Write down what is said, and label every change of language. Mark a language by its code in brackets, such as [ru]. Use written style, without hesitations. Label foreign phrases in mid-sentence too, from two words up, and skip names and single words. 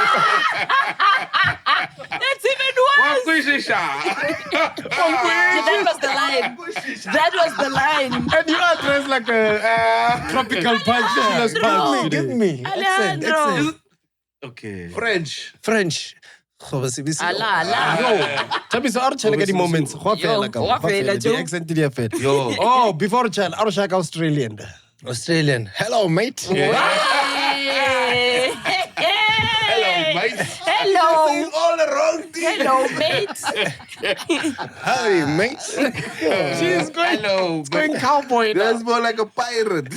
[en] That's even worse. That was the line. That was the line. And you are dressed like a tropical punch. Chiller's punch. Give me. Accent. Alejandro. Okay. French. [nso] Tabiso a re tšhele ka di-moments. Go a fela ka mo, go a fela. Di-accent di a fela. [en] Yo. [nso] Oh, before tšhele, a re shaka Australian. [en] Australian. Hello, mate. Hey. Hello, mate. Hello. All the wrong things. Hello, mate. Hi, mate. She's going, Hello, going cowboy now. That's more like a pirate.